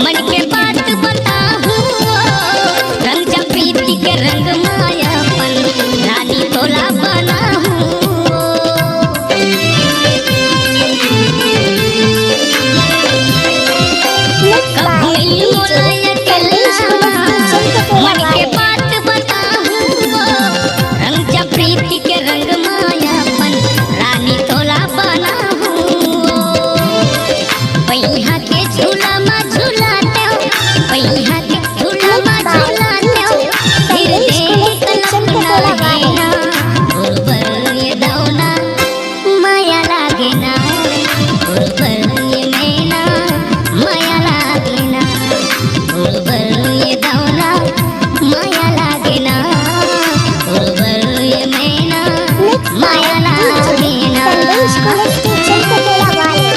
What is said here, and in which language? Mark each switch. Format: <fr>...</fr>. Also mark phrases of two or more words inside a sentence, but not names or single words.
<hne>मन के बात बताहूँ, रंग जा प्रीति के रंग मायापन, रानी तोला बनाहूँ।</hne> <en>Mixed by</en> <hne>भूमि</hne> <en>DJ</en> <hne>मोलाए</hne> <en>Sandesh Kuliste Chilkatela</en> <hne>मन के</hne> <en>Wale.</en> <hne>बात बताहूँ, रंग जा प्रीति के रंग मायापन, रानी तोला बनाहूँ। पैहा के झूला मा झूलाते हो, पैहा के झूला मा झूलाते हो, फिर देख तलक लागे ना। तोर बर ये दौना माया लागे ना, तोर बर ये मैना माया लागे ना, तोर बर ये दौना माया लागे ना, तोर बर ये मैना</hne> <en>Mixed by</en> <hne>माया लागे</hne> <en>DJ</en> <hne>ना।</hne> <en>Sandesh Kuliste Chilkatela Wale.</en>